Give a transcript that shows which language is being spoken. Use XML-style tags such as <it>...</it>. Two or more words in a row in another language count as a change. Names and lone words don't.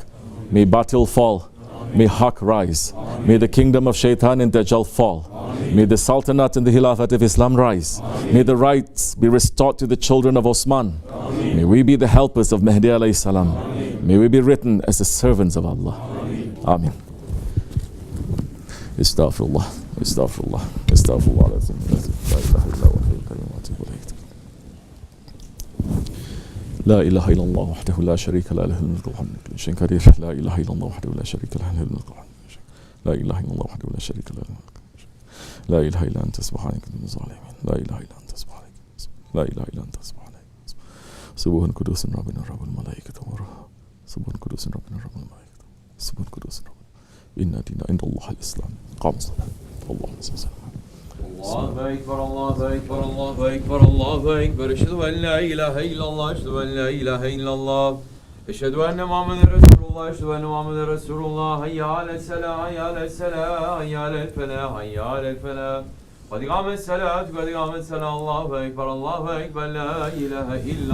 <en>May batil fall. May haq rise. May the kingdom of shaitan and Dajjal fall. May the sultanate and the khilafat of Islam rise. May the rights be restored to the children of Osman. May we be the helpers of Mahdi</en> <ar>alayhi salam.</ar> <en>May we be written as the servants of Allah.</en> <ar>آمين. أستغفر الله. أستغفر الله. أستغفر الله. لا إله إلا الله وحده لا شريك له له الملك والحمد لله شيء كبير لا إله إلا الله وحده لا شريك له له الملك لا إله إلا الله وحده لا شريك له لا إله إلا أنت سبحانك من الظالمين لا إله إلا أنت سبحانك لا إله إلا أنت سبحانك سبحان قدوس ربنا رب الملائكة والروح سبحان قدوس ربنا رب الملائكة سبحان قدوس ربنا إن دين عند الله الإسلام قام الصلاة اللهم صل وسلم الله أكبر، الله أكبر، الله أكبر، الله أكبر. أشهد أن لا إله إلا الله، أشهد أن لا إله إلا الله. أشهد أن محمدا رسول الله، أشهد أن محمدا رسول الله. حي على الصلاة، حي على الصلاة، حي على الفلاح، حي على الفلاح. قد قامت الصلاة، قد قامت الصلاة. الله أكبر، الله أكبر، لا إله إلا الله.</ar>